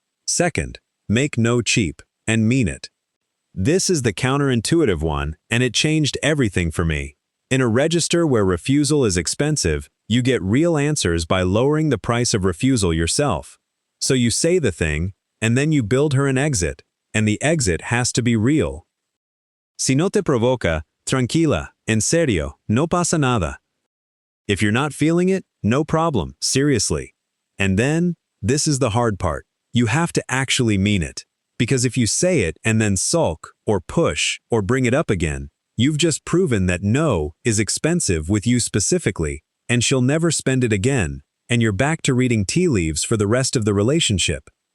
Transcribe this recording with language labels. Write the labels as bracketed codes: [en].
[en] Second, make no cheap, and mean it. This is the counterintuitive one, and it changed everything for me. In a register where refusal is expensive, you get real answers by lowering the price of refusal yourself. So you say the thing, and then you build her an exit, and the exit has to be real. [es] Si no te provoca, tranquila, en serio, no pasa nada. [en] If you're not feeling it, no problem, seriously. And then, this is the hard part, you have to actually mean it. Because if you say it and then sulk, or push, or bring it up again, you've just proven that no is expensive with you specifically, and she'll never spend it again, and you're back to reading tea leaves for the rest of the relationship.